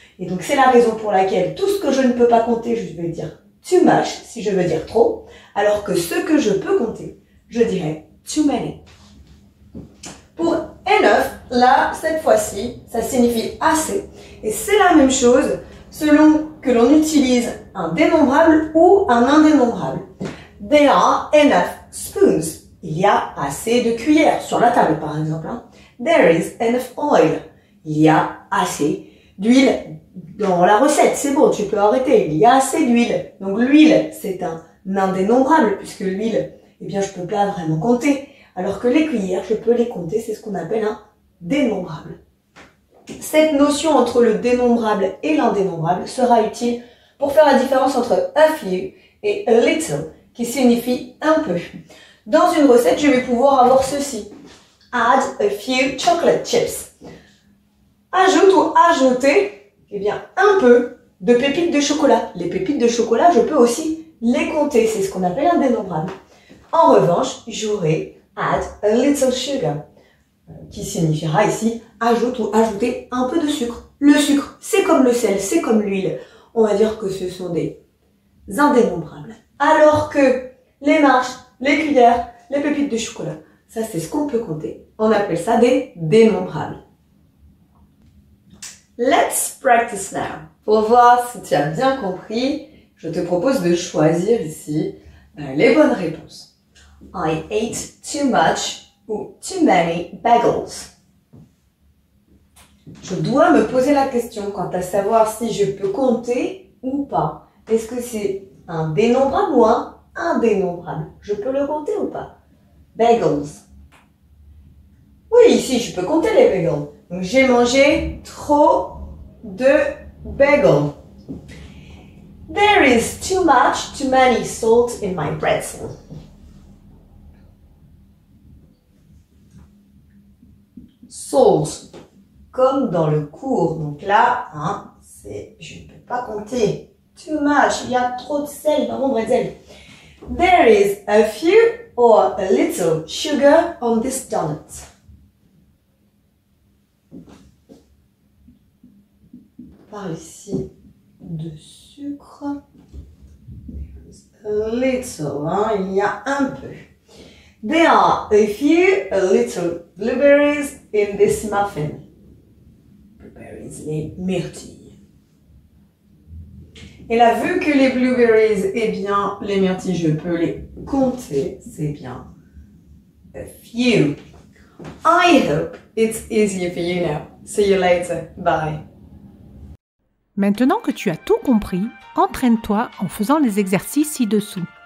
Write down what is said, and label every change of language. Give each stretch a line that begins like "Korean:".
French: Et donc, c'est la raison pour laquelle tout ce que je ne peux pas compter, je vais dire
English: too much,
French: si je veux dire trop. Alors que ce que je peux compter, je dirais
English: too many.
French: Pour enough, là, cette fois-ci, ça signifie assez. Et c'est la même chose selon que l'on utilise un dénombrable ou un indénombrable.
English: There are enough spoons.
French: Il y a assez de cuillères sur la table, par exemple.
English: There is enough oil.
French: Il y a assez d'huile dans la recette. C'est bon, tu peux arrêter. Il y a assez d'huile. Donc l'huile, c'est un indénombrable puisque l'huile, eh bien, je peux pas vraiment compter. Alors que les cuillères, je peux les compter. C'est ce qu'on appelle un dénombrable. Cette notion entre le dénombrable et l'indénombrable sera utile pour faire la différence entre
English: a few
French: et
English: a little,
French: qui signifie un peu. Dans une recette, je vais pouvoir avoir ceci.
English: Add a few chocolate chips.
French: Ajoute ou ajouter, eh bien, un peu de pépites de chocolat. Les pépites de chocolat, je peux aussi les compter. C'est ce qu'on appelle un dénombrable. En revanche, j'aurai
English: add a little sugar,
French: qui signifiera ici ajoute ou ajouter un peu de sucre. Le sucre, c'est comme le sel, c'est comme l'huile. On va dire que ce sont des indénombrables. Alors que les marches, les cuillères, les pépites de chocolat, ça c'est ce qu'on peut compter. On appelle ça des dénombrables.
English: Let's practice now.
French: Pour voir si tu as bien compris, je te propose de choisir ici les bonnes réponses.
English: I ate too much ou too many bagels.
French: Je dois me poser la question quant à savoir si je peux compter ou pas. Est-ce que c'est un dénombrable ou un indénombrable? Je peux le compter ou pas? Bagels. Oui, ici, je peux compter les bagels. Donc, j'ai mangé trop de bagels.
English: There is too much, too many salt in my pretzel.
French: Salt, comme dans le cours. Donc là, je ne peux pas compter.
English: Too much,
French: il y a trop de sel dans mon bretzel.
English: There is a few or a little sugar on this donut.
French: On parle ici de sucre.
English: A little,
French: il y a un peu.
English: There are a few, a little blueberries in this muffin.
French: Blueberries, les myrtilles. Et là, vu que les blueberries, eh bien, les myrtilles, je peux les compter, c'est bien
English: a few. I hope it's easier for you now. See you later. Bye.
French: Maintenant que tu as tout compris, entraîne-toi en faisant les exercices ci-dessous.